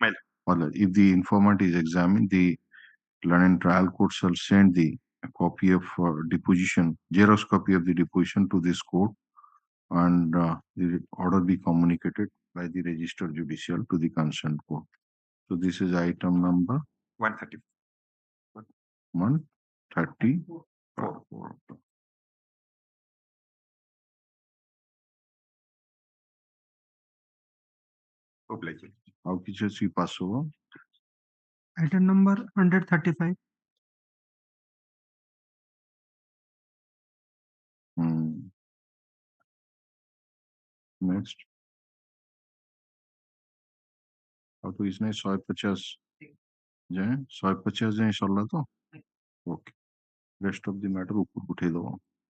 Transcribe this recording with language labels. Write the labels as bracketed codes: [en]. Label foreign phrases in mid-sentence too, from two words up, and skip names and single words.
[en] If the informant is examined, the London trial court shall send the copy of deposition, Xerox copy of the deposition to this court and the order be communicated by the registered judicial to the concerned court. So this is item number 130. 134. Oblige. [or] How କିଛି ଅଛି pass ହବ? [en] Item number 135. Next. [or] ଆଉ ତ କିଛି ନାହିଁ 150 ଯାଏଁ 150 ଯାଏଁ ସରିଲା ତ? [en] Okay. Rest of the matter [or] ଉପରକୁ ଉଠେଇ ଦବ।